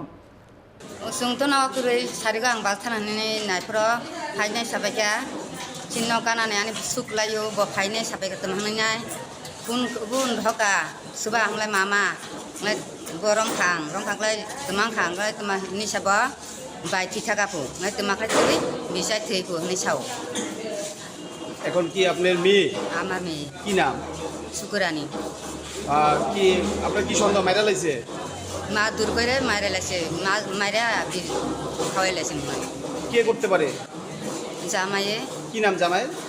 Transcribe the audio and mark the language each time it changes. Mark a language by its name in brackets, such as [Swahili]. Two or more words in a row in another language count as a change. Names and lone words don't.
[Kok Borok] Sungtona kurei sariga ang balthanani naipro hainai sabaika chinno kanane ani suklayo bo hainai sabaika tumhanai kun dhoka suba hanglai mama nglai gorong khanglai tumang khanglai tuma ni saba bai thithaka pu nglai tuma khaitri bisai thei pu ni sao [Bangla] এখন কি আপনার মেয়ে আমার মেয়ে কি নাম শুকুরানি কি আপনার কি সন্দেহ মাইরা লাইছে মা দূর করে মাইরা লাইছে মা মাইরা খাওয়াই লাইছে কে করতে পারে জামাইয়ে কি নাম জামাই